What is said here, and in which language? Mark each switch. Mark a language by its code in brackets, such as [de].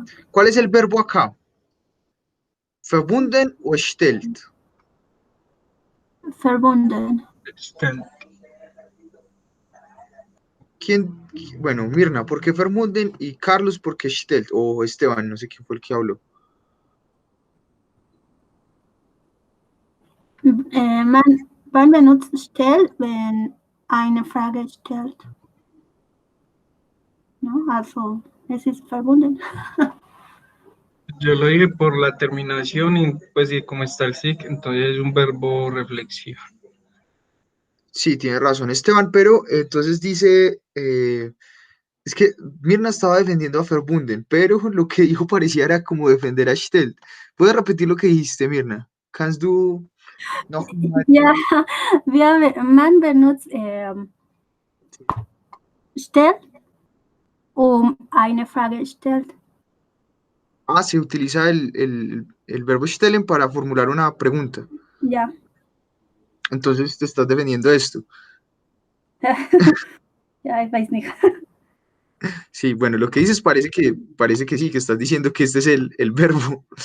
[es] ¿Cuál es el verbo acá? Verbunden o stellt. [de] Verbunden. Extend. [es] ¿Quién? Bueno, Mirna, ¿por qué Verbunden? Y Carlos, ¿por qué Stellt? O Esteban, no sé quién fue el que habló. [de] Man benutzt stellt, wenn eine Frage stellt. ¿No? Also, es ist verbunden. [es] Yo lo dije por la terminación y pues sí, como está el SIC, entonces es un verbo reflexivo. Sí, tiene razón Esteban, pero entonces dice, es que Mirna estaba defendiendo a Verbunden, pero lo que dijo parecía era como defender a Stellt. ¿Puedes repetir lo que dijiste, Mirna? [de] Kannst du noch mal? Ja, man benutzt stellt, eine Frage stellt. [es] Ah, se utiliza el verbo stellen para formular una pregunta. [de] Ja. [es] Entonces te estás defendiendo de esto. [de] Ja, ich weiß nicht. [es] Sí, bueno, lo que dices parece que sí, que estás diciendo que este es el verbo.